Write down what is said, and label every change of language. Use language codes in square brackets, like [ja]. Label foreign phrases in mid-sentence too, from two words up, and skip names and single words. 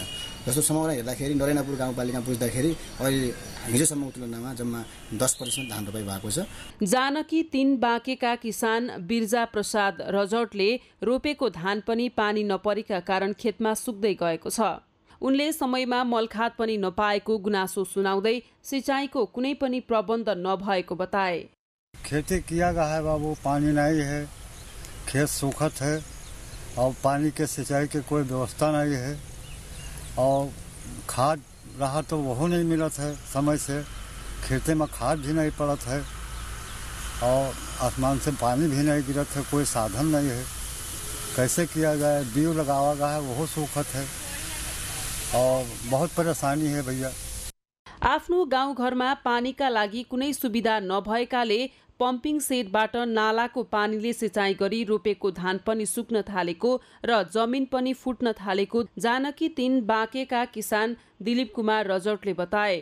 [ne] जस्तो समग्र हेर्दाखेरि नरेनापुर गाउँपालिकामा पुज्दाखेरि अहिले हिजोसम्मको तुलनामा जम्मा 10% धान रोपाई भएको छ। जानकी 3 बाँकेका किसान बिर्जा प्रसाद रजौटले रोपेको धान पनि पानी नपरेका कारण खेतमा सुक्दै गएको छ। उनले समयमा मलखाद पनि नपाएको गुनासो सुनाउँदै सिंचाईको कुनै पनि प्रबन्ध नभएको बताए। [hi] खेती किया गया है बाबू, पानी नहीं है, खेत सूखत है और पानी के सिंचाई के कोई व्यवस्था नहीं है और खाद रहा तो वो नहीं मिलत है समय से, खेते में खाद भी नहीं पड़त है और आसमान से पानी भी नहीं गिरत है, कोई साधन नहीं है। कैसे किया जाए? बीज लगावा गया है वो सूखत है और बहुत परेशानी है भैया। [ne] आफ्नो गाउँघरमा पानीका लागि कुनै सुविधा नभएकाले पम्पिङ सेटबाट नालाको पानीले सिंचाइ गरी रोपेको धान पनि सुक्न थालेको र जमिन पनि फुट्न थालेको जानकी 3 बाँकेका किसान दिलीप कुमार रजौटले बताए।